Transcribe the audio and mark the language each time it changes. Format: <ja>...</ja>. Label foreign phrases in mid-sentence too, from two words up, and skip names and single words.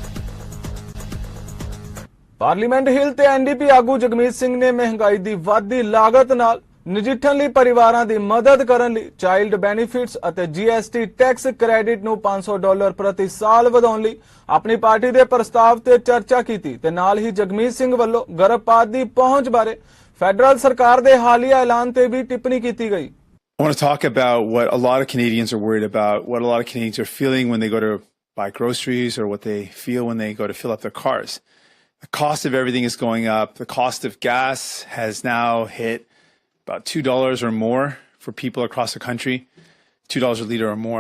<pa>ਪਾਰਲੀਮੈਂਟ ਹਿੱਲ ਤੇ ਐਨਡੀਪੀ ਆਗੂ ਜਗਮੀਤ ਸਿੰਘ ਨੇ ਮਹਿੰਗਾਈ ਕੀ ਵਧਦੀ ਲਾਗਤ ਨਾਲ ਨਜਿੱਠਣ ਲਈ ਪਰਿਵਾਰਾਂ ਦੀ ਮਦਦ ਕਰਨ ਲਈ</pa> <en>child benefits</en> <pa>ਅਤੇ</pa> <en>GST tax credit</en> <pa>ਨੂੰ $500 ਪ੍ਰਤੀ ਸਾਲ ਵਧਾਉਣ ਲਈ ਆਪਣੀ ਪਾਰਟੀ ਦੇ ਪ੍ਰਸਤਾਵ ਤੇ ਚਰਚਾ ਕੀਤੀ ਤੇ ਨਾਲ ਹੀ ਜਗਮੀਤ ਸਿੰਘ ਵੱਲੋਂ ਗਰਭਪਾਤ ਦੀ ਪਹੁੰਚ ਬਾਰੇ ਫੈਡਰਲ ਸਰਕਾਰ ਦੇ ਹਾਲੀਆ ਐਲਾਨ ਤੇ ਭੀ ਟਿੱਪਣੀ ਕੀਤੀ ਗਈ।</pa> <en>I want to talk about what a lot of Canadians are worried about, what a lot of Canadians are feeling when they go to buy groceries or what they feel when they go to fill up their cars. The cost of everything is going up. The cost of gas has now hit about $2 or more for people across the country, $2 a liter or more.</en>